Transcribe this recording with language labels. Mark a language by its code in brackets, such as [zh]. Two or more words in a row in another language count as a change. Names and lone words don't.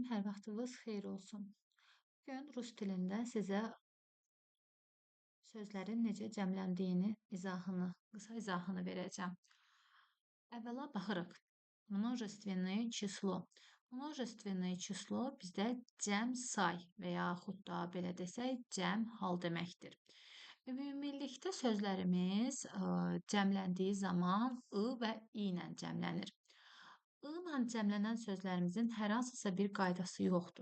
[az] Hər vaxtınız xeyir olsun. Bugün rus dilində sizə sözlərin necə cəmləndiyini, qısa izahını verəcəm. Əvvəla baxırıq. [ru] Множественное число. Множественное число [az] bizdə cəm say və yaxud da belə desək, cəm hal deməkdir. Ümumilikdə sözlərimiz cəmləndiyi zaman ı və i ilə cəmlənir. I ilə cəmlənən sözlərimizin hər hansısa bir qaydası yoxdur.